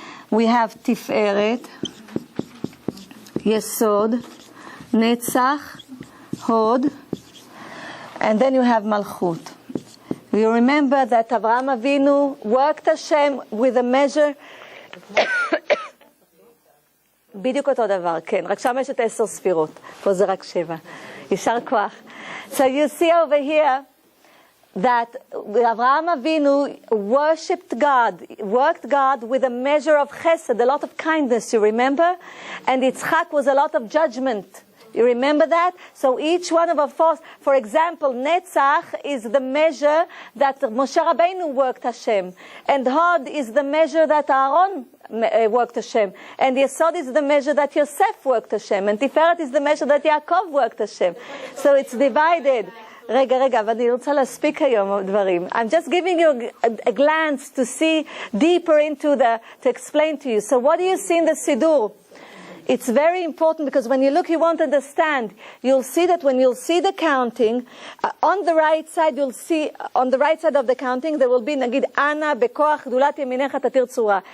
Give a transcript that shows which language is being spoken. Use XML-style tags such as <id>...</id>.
<en>We have Tiferet, Yesod, Netzach, Hod, and then you have Malchut. You remember that Avraham Avinu worked Hashem with a measure.</en> <he>בדיוק אותו דבר, כן, רק שם יש את 10 ספירות, פה זה רק 7. יישר כוח.</he> <en>So you see over here that Avraham Avinu worshipped God, worked God with a measure of chesed, a lot of kindness, you remember? And Yitzchak was a lot of judgment. You remember that? So each one of us, for example, Netzach is the measure that Moshe Rabbeinu worked Hashem. And Hod is the measure that Aaron worked Hashem. And Yesod is the measure that Yosef worked Hashem. And Tiferet is the measure that Yaakov worked Hashem. So it's divided.</en> <he>רגע, אבל אני רוצה להספיק היום דברים.</he> <en>I'm just giving you a glance to see deeper into to explain to you. So what do you see in the Siddur? It's very important because when you look, you won't understand. You'll see that when you'll see the counting, on the right side, you'll see, on the right side of the counting, there will be, נגיד,</en> <he>Ana, Bekoach, Gdulat Yeminecha Tatir Tzura.</he>